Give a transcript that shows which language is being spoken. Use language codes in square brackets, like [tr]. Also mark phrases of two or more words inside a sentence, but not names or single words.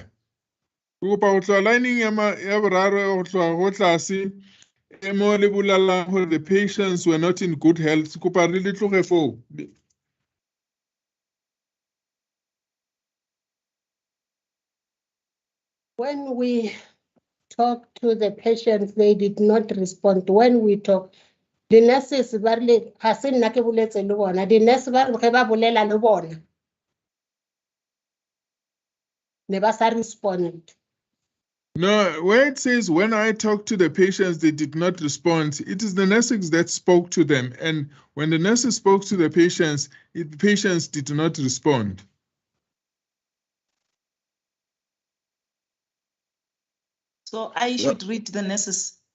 [en] Lining the patients were not in good health. When we talked to the patients, they did not respond. When we talked, the nurses [nso] ba rile ga se nna ke boletse le bona, [en] the nurse [nso] ba ge ba bolela le bona ne ba sa respond. [en] No, where it says when I talked to the patients, they did not respond. It is the nurses that spoke to them. And when the nurses spoke to the patients did not respond. So I should read the nurses.